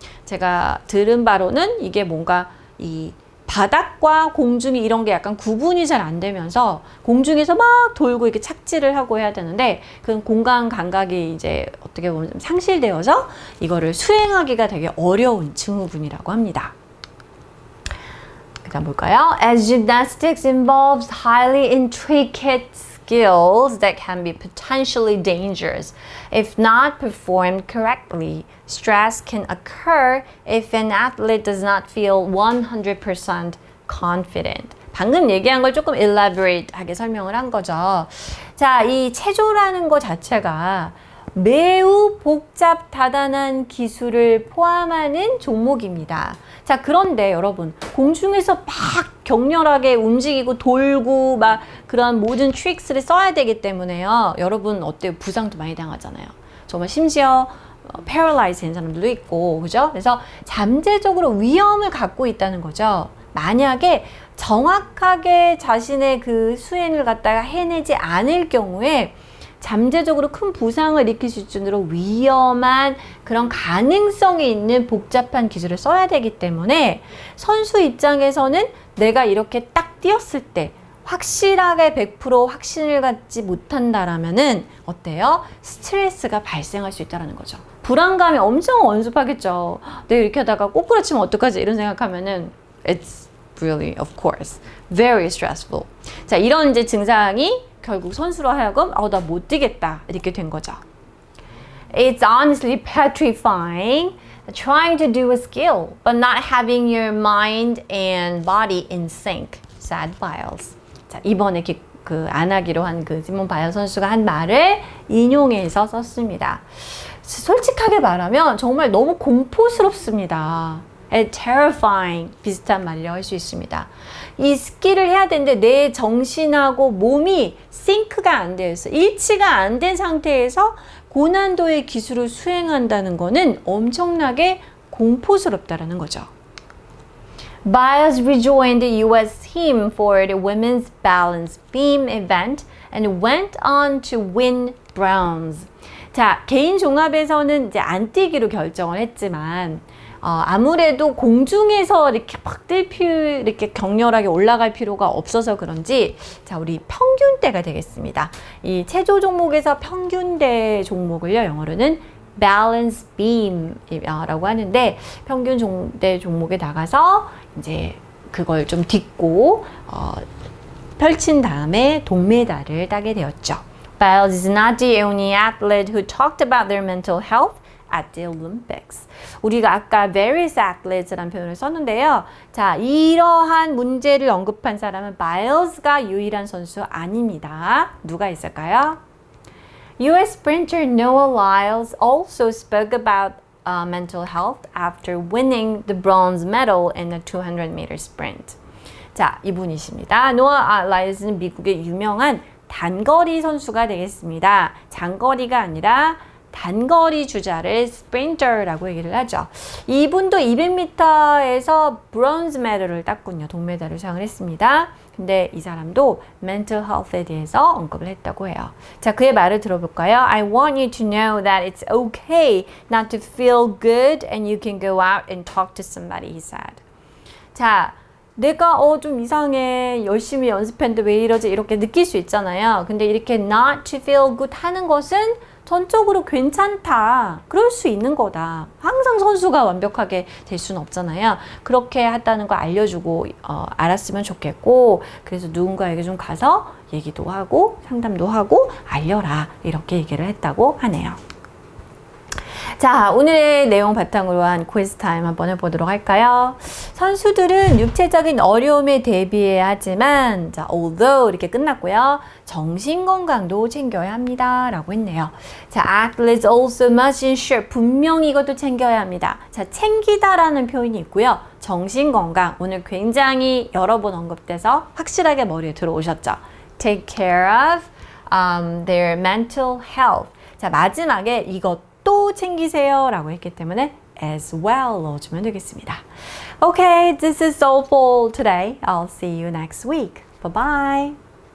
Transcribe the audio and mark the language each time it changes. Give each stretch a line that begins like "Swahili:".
Korean: 제가 들은 바로는 이게 뭔가 이 바닥과 공중이 이런 게 약간 구분이 잘 안 되면서 공중에서 막 돌고 이렇게 착지를 하고 해야 되는데 그 공간 감각이 이제 어떻게 보면 좀 상실되어서 이거를 수행하기가 되게 어려운 증후군이라고 합니다. 그다음 볼까요?
English: As gymnastics involves highly intricate skills that can be potentially dangerous if not performed correctly. Stress can occur if an athlete does not feel 100% confident.
Korean: 방금 얘기한 걸 조금 elaborate하게 설명을 한 거죠. 자, 이 체조라는 것 자체가 매우 복잡다단한 기술을 포함하는 종목입니다. 자, 그런데 여러분, 공중에서 막 격렬하게 움직이고 돌고 막 그런 모든 트릭스를 써야 되기 때문에요. 여러분 어때요? 부상도 많이 당하잖아요. 정말 심지어 패럴라이즈 된 사람들도 있고, 그죠? 그래서 잠재적으로 위험을 갖고 있다는 거죠. 만약에 정확하게 자신의 그 수행을 갖다가 해내지 않을 경우에 잠재적으로 큰 부상을 일으킬 수준으로 위험한 그런 가능성이 있는 복잡한 기술을 써야 되기 때문에 선수 입장에서는 내가 이렇게 딱 뛰었을 때 확실하게 100% 확신을 갖지 못한다라면은 어때요? 스트레스가 발생할 수 있다는 거죠. 불안감이 엄청 엄습하겠죠. 내가 이렇게 하다가 꼬꾸라치면 어떡하지? 이런 생각하면은
English: it's really, of course, very stressful.
Korean: 자, 이런 이제 증상이 결국 선수로 하여금 나 못 뛰겠다 이렇게 된 거죠.
English: It's honestly petrifying trying to do a skill but not having your mind and body in sync. Sad Biles.
Korean: 자, 이번에 그 안 하기로 한 그 시몬 바일 선수가 한 말을 인용해서 썼습니다. 솔직하게 말하면 정말 너무 공포스럽습니다. terrifying 비슷한 말이라고 할 수 있습니다. 이 스킬을 해야 되는데 내 정신하고 몸이 싱크가 안 되어 있어. 일치가 안 된 상태에서 고난도의 기술을 수행한다는 거는 엄청나게 공포스럽다라는 거죠.
English: Biles rejoined the U.S. team for the women's balance beam event and went on to win bronze.
Korean: 자, 개인 종합에서는 이제 안 뛰기로 결정을 했지만 아무래도 공중에서 이렇게 막 이렇게 격렬하게 올라갈 필요가 없어서 그런지 자, 우리 평균대가 되겠습니다. 이 체조 종목에서 평균대 종목을요, 영어로는 balance beam이라고 하는데 평균대 종목에 나가서 이제 그걸 좀 딛고 펼친 다음에 동메달을 따게 되었죠.
English: Biles is not the only athlete who talked about their mental health at the Olympics.
Korean: 우리가 아까
English: various athletes
Korean: 라는 표현을 썼는데요. 자, 이러한 문제를 언급한 사람은 바일스가 유일한 선수 아닙니다. 누가 있을까요? U.S.
English: sprinter Noah Lyles also spoke about mental health after winning the bronze medal in the 200-meter sprint.
Korean: 자, 이분이십니다. 노아 라일스는 미국의 유명한 단거리 선수가 되겠습니다. 장거리가 아니라 단거리 주자를 스프린터라고 얘기를 하죠. 이분도 200m에서 브론즈 메달을 땄군요. 동메달을 수상을 했습니다. 근데 이 사람도 mental health에 대해서 언급을 했다고 해요. 자, 그의 말을 들어볼까요?
English: I want you to know that it's okay not to feel good and you can go out and talk to somebody, he said.
Korean: 자, 내가 좀 이상해, 열심히 연습했는데 왜 이러지, 이렇게 느낄 수 있잖아요. 근데 이렇게
English: not to feel good
Korean: 하는 것은 전적으로 괜찮다, 그럴 수 있는 거다. 항상 선수가 완벽하게 될 수는 없잖아요. 그렇게 했다는 걸 알려주고 알았으면 좋겠고, 그래서 누군가에게 좀 가서 얘기도 하고 상담도 하고 알려라, 이렇게 얘기를 했다고 하네요. 자, 오늘의 내용 바탕으로 한 quiz 타임 한번 해보도록 할까요? 선수들은 육체적인 어려움에 대비해야 하지만, 자, although 이렇게 끝났고요. 정신 건강도 챙겨야 합니다, 라고 했네요. 자,
English: athletes also must ensure,
Korean: 분명히 이것도 챙겨야 합니다. 자, 챙기다라는 표현이 있고요. 정신 건강, 오늘 굉장히 여러 번 언급돼서 확실하게 머리에 들어오셨죠?
English: Take care of their mental health.
Korean: 자, 마지막에 이것 또 챙기세요 라고 했기 때문에
English: as well
Korean: 넣어주면 되겠습니다.
English: Okay, this is all for today. I'll see you next week. Bye bye.